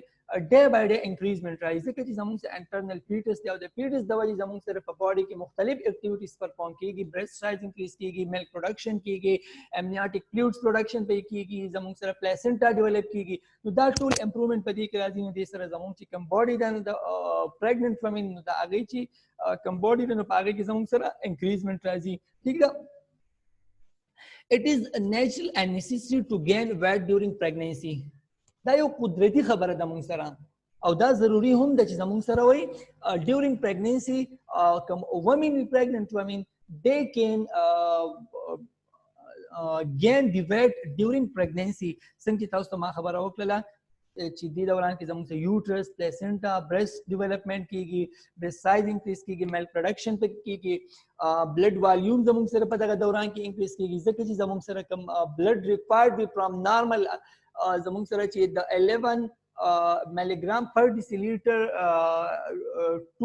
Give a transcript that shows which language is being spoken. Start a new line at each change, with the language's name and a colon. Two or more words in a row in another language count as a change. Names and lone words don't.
English: day by day increment
Pashto: راځي ځکه چې زموږ سره
English: internal fetus
Pashto: دی او د فیټس د وجې زموږ سره په باډي کې مختلف
English: activities perform
Pashto: کیږي
English: breast size increase
Pashto: کیږي
English: milk production
Pashto: کیږي
English: amniotic fluids production
Pashto: پې کیږي زموږ سره
English: placenta develop
Pashto: کیږي نو دا ټول امپروومنت په دې کې راځي نو دې سره زموږ چې کوم باډي ده نو د
English: pregnant woman
Pashto: نو د هغې چې کوم باډي ده نو په هغې کې زموږ سره انکریزمنٹ راځي ٹھیک ده.
English: It is natural and necessary to gain weight during pregnancy.
Pashto: دا یو قدرتی خبره ده مونږ سره او دا ضروری هم ده چې زمونږ سره وای
English: during pregnancy
Pashto: کوم
English: women pregnant women they can gain the weight during pregnancy.
Pashto: څنګه چې تاسو ته ما خبره وکړه چې دې دوران کې زموږ سره
English: uterus placenta breast development
Pashto: کیږي
English: breast size increase
Pashto: کیږي
English: milk production
Pashto: په کیږي
English: blood volume
Pashto: زموږ سره په دغه دوران کې انکریز کیږي ځکه چې زموږ سره کم
English: blood required
Pashto: وي
English: from normal
Pashto: زموږ سره چې د 11
English: milli gram per deciliter to